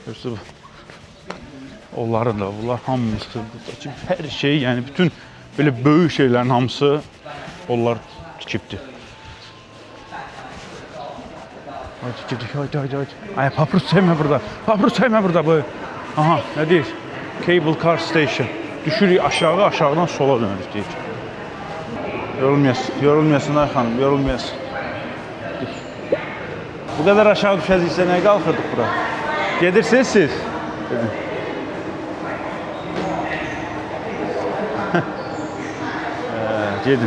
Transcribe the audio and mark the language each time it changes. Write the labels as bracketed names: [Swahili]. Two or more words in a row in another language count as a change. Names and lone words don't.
[Azerbaijani] Onların da, bunlar hamısı buradakı hər şey, yəni bütün belə böyük şeylərin hamısı onlar tikibdir. [Turkish] Haydi gidik, haydi. [Azerbaijani] Ay, paprus çəkmə burada. Paprus çəkmə burada bu. Aha, nə deyir? [English] Cable car station. [Azerbaijani] Düşürük aşağı, aşağıdan sola dönürük deyir. Yorulmayasın ay xanım, yorulmayasın. Bu qədər aşağı düşəcəksə nəyə qalxırdıq bura? Gedirsiniz siz? Gedin.